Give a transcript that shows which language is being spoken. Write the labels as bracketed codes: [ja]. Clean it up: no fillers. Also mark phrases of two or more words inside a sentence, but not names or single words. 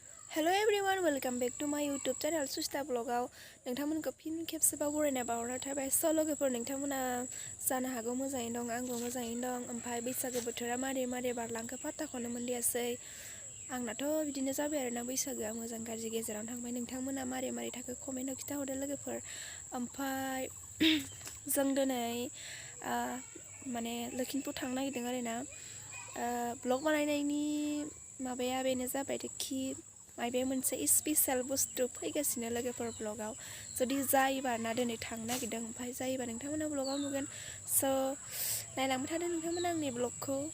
[en] Hello everyone, welcome back to my YouTube channel [brx] Suchita vlogaव नोंथांमोनखौ फिन खेबसेबाव बरायना बावहरनाय थाबाय लोगोफोर नोंथांमोना जानो हागौ मोजाङैनो दं आंबो मोजाङैनो दं ओमफ्राय बैसागो बोथोरा मारै बारलांखो फात्ताखौनो मोनदियासै आंनाथ' बिदिनो जाबाय आरोना बैसागोआ मोजां गाज्रि गेजेरावनो थांबाय नोंथांमोना मारै थाखो कमेन्टआव खिथाहरदो लोगोफोर ओमफ्राय जों दिनै माने लखिमपुर थांनो नागिरदों आरोना ब्लग बानायनायनि माबाया बेनो जाबायखि माबे मोनसे स्पेशल बुस्थु फैगासिनो लोगोफोर ब्लगाव जुदि जायोबा ना दिनै थांनो नागिरदों ओमफ्राय जायोबा नोंथांमोना ब्लगाव नुगोन स' नायलांबाय थादो नोंथांमोना आंनि ब्लगखौ